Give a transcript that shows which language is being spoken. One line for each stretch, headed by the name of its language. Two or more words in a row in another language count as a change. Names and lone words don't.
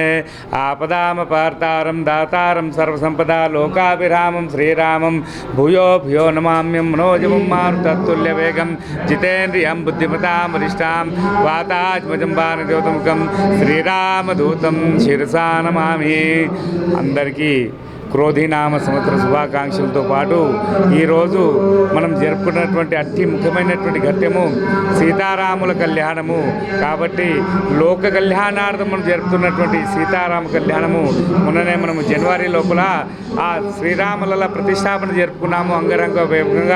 Sanskrit: आपदामपार्तारं दातारं सर्वसम्पदा लोकाभिरामं श्रीरामं भूयो भूयो नमाम्यं। मनोजवं मारुततुल्यवेगं जितेन्द्रियं बुद्धिमतां वरिष्ठां वातात्मजं वानरयोतमुखं श्रीरामदूतं शिरसा नमामि।
Telugu: అందరికీ క్రోధినామ సంవత్సర శుభాకాంక్షలతో పాటు ఈరోజు మనం జరుపుకున్నటువంటి అతి ముఖ్యమైనటువంటి ఘట్టము సీతారాముల కళ్యాణము. కాబట్టి లోక కళ్యాణార్థం మనం జరుపుతున్నటువంటి సీతారామ కళ్యాణము మొన్ననే మనము జనవరి లోపల ఆ శ్రీరాముల ప్రతిష్టాపన జరుపుకున్నాము అంగరంగ వైభవంగా.